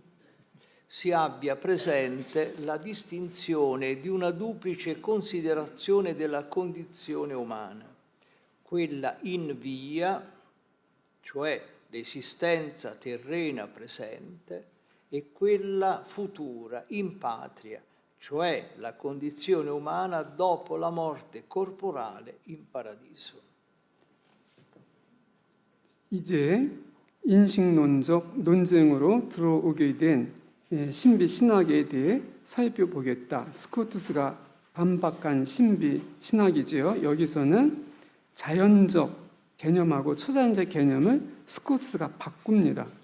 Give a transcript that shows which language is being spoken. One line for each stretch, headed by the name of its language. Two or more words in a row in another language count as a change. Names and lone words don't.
Italian: si abbia presente la distinzione di una duplice considerazione della condizione umana, quella in via, cioè l'esistenza terrena presente, e quella futura, in patria, cioè la condizione umana dopo la morte corporale in paradiso.
Korean: 이제 인식론적 논쟁으로 들어오게 된 신비 신학에 대해 살펴보겠다. 스코투스가 반박한 신비 신학이지요. 여기서는 자연적 개념하고 초자연적 개념을 스코투스가 바꿉니다.